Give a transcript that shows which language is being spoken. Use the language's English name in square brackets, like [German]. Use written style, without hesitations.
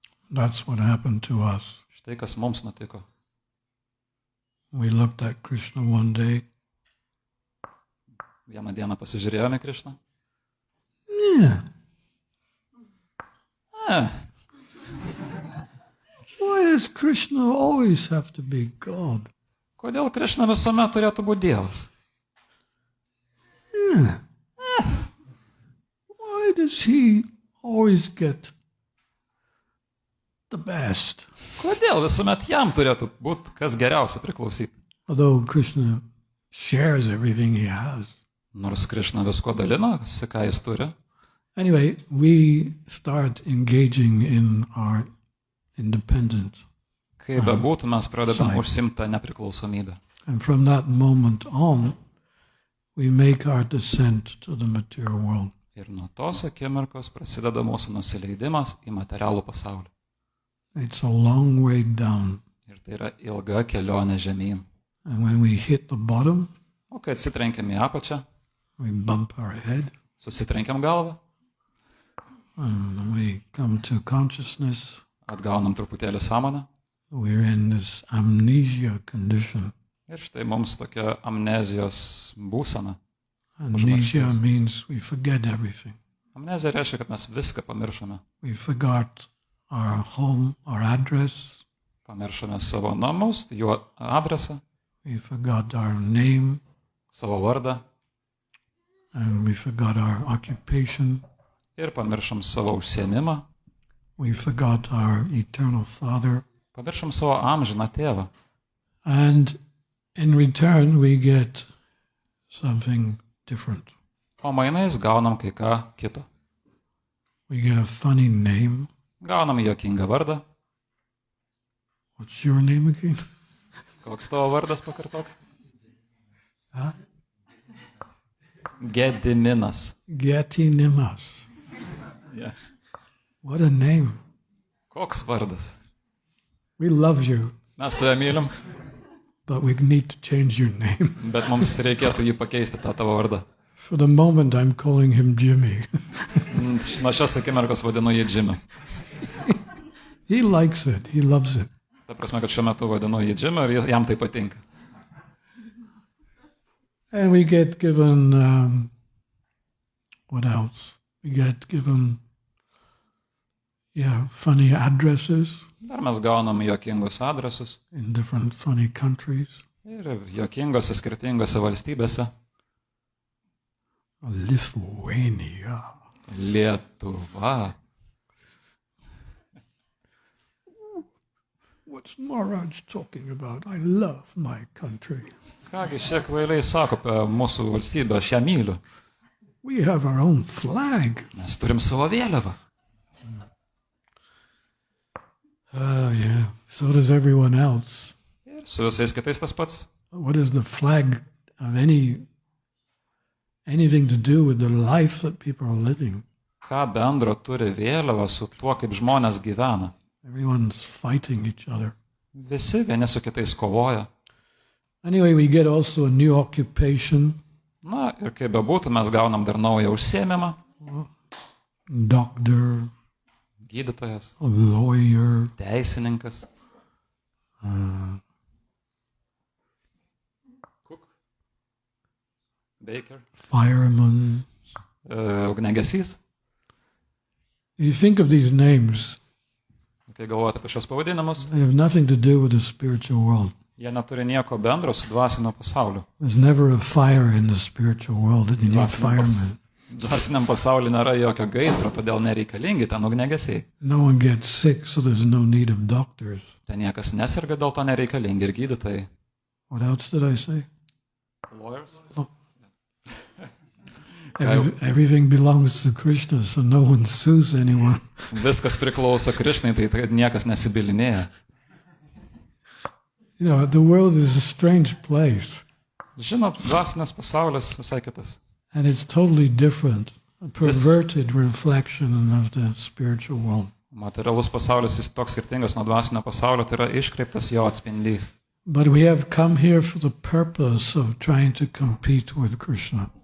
[English] That's what happened to us. [Lithuanian] Štai kas mums nutiko. [English] We looked at Krishna one day. [Lithuanian] Vieną dieną pasižiūrėjome Krišną. Yeah. [English] Why does Krishna always have to be God? [Lithuanian] Kodėl Krišna visuomet turėtų būti Dievas? [English] Why does he always get the best? [Lithuanian] Kodėl visuomet jam turėtų būti kas geriausia priklausyti? [English] Although Krishna shares everything he has. [Lithuanian] Nors Krišna visko dalinasi, ką jis turi. [English] Anyway, we start engaging in our independent. [Lithuanian] Kaip bebūtų, mes pradedam [English] Side. [Lithuanian] užsimtą nepriklausomybę. [English] And from that moment on, we make our descent to the material world. [Lithuanian] Ir nuo tos akimirkos prasideda mūsų nusileidimas į materialų pasaulį. [English] It's a long way down. [Lithuanian] Ir tai yra ilga kelionė žemyn. [English] And when we hit the bottom, [Lithuanian] O kai atsitrenkiam į apačią, [English] we bump our head [Lithuanian] susitrenkiam galvą, [English] and we come to consciousness. [Lithuanian] atgaunam truputėlį sąmonę. [English] We're in this amnesia condition. [Lithuanian] Ir štai mums tokia amnezijos būsena. [English] Amnesia [Lithuanian] Užmarštis. [English] means we forget everything. [Lithuanian] Amnezija reiškia, kad mes viską pamiršome. [English] We forgot our home, our address. [Lithuanian] Pamiršome savo namus, jų adresą, [English] We forgot our name, [Lithuanian] savo vardą [English] and we forgot our occupation. [Lithuanian] ir pamiršom savo užsiėmimą. [English] We forgot our eternal Father. [Lithuanian] Pamiršom savo amžiną tėvą. [English] And in return, we get something different. [Lithuanian] O mainais gaunam kai ką kito. [English] We get a funny name. [Lithuanian] Gaunam juokingą vardą. [English] What's your name again? [Lithuanian] Koks tavo vardas, pakartok? Huh? Gediminas. Getinimas. Yeah. [English] What a name. [Lithuanian] Koks vardas? [English] We love you, [Lithuanian] Mes tave mylim, [English] but we need to change your name. [Lithuanian] bet mums reikėtų jį pakeisti, tą tavo vardą. [English] For the moment, I'm calling him Jimmy. [Lithuanian] Nuo šios akimirkos vadinu jį Jimmy. [English] He likes it. He loves it. [Lithuanian] Ta prasme, kad šiuo metu vadinu jį Jimmy ir jam tai patinka. [English] And we get given, what else? We get given, funny addresses [Lithuanian] Dar mes gaunam juokingus adresus [English] in different funny countries. [Lithuanian] ir juokingose skirtingose valstybėse. [English] Lithuania. [Lithuanian] Lietuva. [English] What's Maharaj talking about? I love my country. [Lithuanian] Kągi šie kvailiai sako apie mūsų valstybę, aš ją myliu. [English] We have our own flag. [Lithuanian] Mes turim savo vėliavą. [English] Yeah. So does everyone else. [Lithuanian] Ir su visais kitais tas pats. [English] What is the flag of anything to do with the life that people are living? [Lithuanian] Ką bendro turi vėliava su tuo, kaip žmonės gyvena? [English] Everyone's fighting each other. [Lithuanian] Visi vieni su kitais kovoja. [English] Anyway, we get also a new occupation. [Lithuanian] Na ir kaip bebūtų, mes gaunam dar naują užsiėmimą. [English] Doctor, [Lithuanian] Gydytojas, [English] a lawyer, [Lithuanian] teisininkas, [English] cook, baker, fireman. [Lithuanian] ugniagesys. [English] If you think of these names, [Lithuanian] Kai galvojate apie šios pavadinimus, [English] they have nothing to do with the spiritual world. [Lithuanian] jie neturi nieko bendro su dvasiniu pasauliu. [English] There's never a fire in the spiritual world that you need firemen. [Lithuanian] Dvasiniam pasauliu nėra jokio gaisro, todėl nereikalingi ten ugniagesiai. [English] No one gets sick, so there's no need of doctors. [Lithuanian] Ten niekas neserga, dėl to nereikalingi ir gydytojai. [English] What else did I say? Lawyers? Everything belongs to Krishna, so no one sues anyone. [Lithuanian] Viskas priklauso Krišnai, tai niekas nesibilinėja. [English] You know, the world is a strange place, [Lithuanian] Žinot, dvasinis pasaulis visai kitas. [English] and it's totally different, a perverted reflection of the spiritual world. [Lithuanian] Materialus pasaulis jis toks skirtingas nuo dvasinio pasaulio, tai yra iškreiptas jo atspindys. [English] But we have come here for the purpose of trying to compete with Krishna.